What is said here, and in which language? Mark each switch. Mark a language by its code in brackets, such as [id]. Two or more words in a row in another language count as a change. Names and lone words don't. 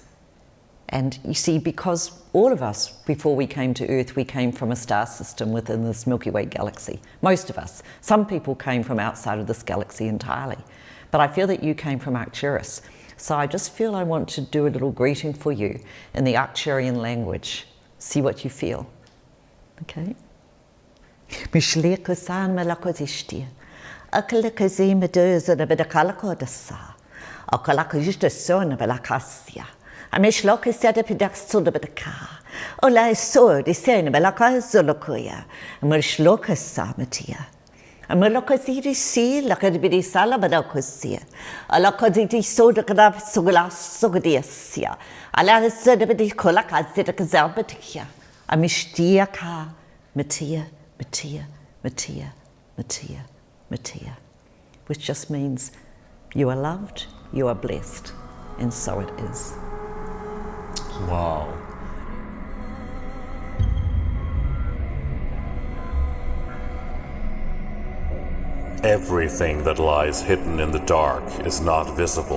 [en] And you see, because all of us, before we came to Earth, we came from a star system within this Milky Way galaxy. Most of us. Some people came from outside of this galaxy entirely. But I feel that you came from Arcturus. So I just feel I want to do a little greeting for you in the Arcturian language. See what you feel. Okay? Mishlekusan malakodishtia. Akalakazi meduza the bedakalakodasa. Akalakajista son of Alakasia. A mishlokasada pedaksul of bedaka. Ola sword is saying Balakazolokoya. A mishlokasamatia. A melokaziti si lakadibidi salabadakosia. A lakaditi soda kadab sugla sugadiasia. A la sedabidi kolakazita kazabatia. A mishtiaka matia, matia, matia, matia, matia. Which just means you are loved, you are blessed, and so it is. Wow. Everything that lies hidden in the dark is not visible.